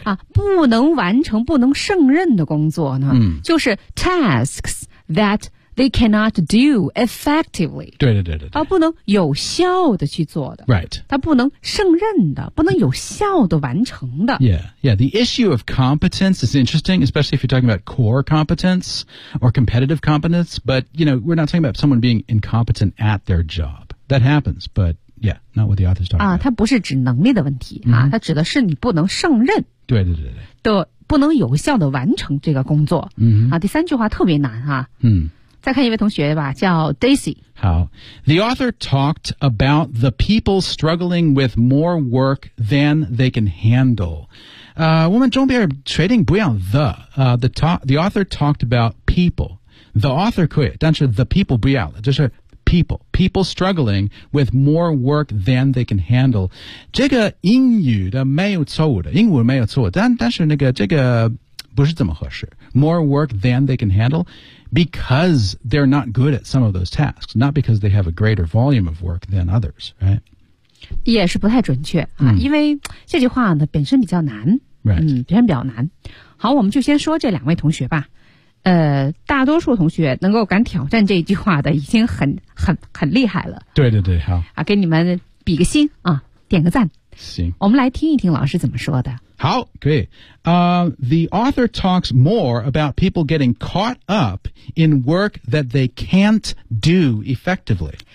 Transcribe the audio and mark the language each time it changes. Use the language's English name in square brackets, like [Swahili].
[Chinese] 啊，不能完成、不能胜任的工作呢、嗯、 [English] 就是 tasks that they cannot do effectively. [Chinese] 对对对 对。啊，不能有效的去做的。 [English] Right. [Chinese] 它不能胜任的、不能有效的完成的。 [English] Yeah, yeah. The issue of competence is interesting, especially if you're talking about core competence or competitive competence. But, you know, we're not talking about someone being incompetent at their job. That happens, but yeah, not what the author's talking about. [Chinese] 啊，它不是指能力的问题、 mm-hmm. 啊，它指的是你不能胜任。对对对对。的不能有效的完成这个工作。嗯、mm-hmm. 啊，第三句话特别难哈、啊。嗯。再看一位同学吧，叫 Daisy。好。 [English] The author talked about the people struggling with more work than they can handle. [Chinese] 我们中边确定不要 [English] the author talked about people. [Chinese] The author 可以，但是 [English] the people [Chinese] 不要了，就是 people. [English] People struggling with more work than they can handle. [Chinese] 这个英语的没有错误的，英文没有错误，但是那个这个不是这么合适。 [English] More work than they can handle. Because they're not good at some of those tasks, not because they have a greater volume of work than others, right? [Chinese] 也是不太准确、啊 mm. 因为这句话呢本身比较难、 [English] right. [Chinese] 嗯、本身比较难。好，我们就先说这两位同学吧。大多数同学能够敢挑战这句话的已经很厉害了。对对对，好。啊，给你们比个心啊，点个赞。行。我们来听一听老师怎么说的。好，可以。 [English] The author talks more about people getting caught up in work that they can't do effectively.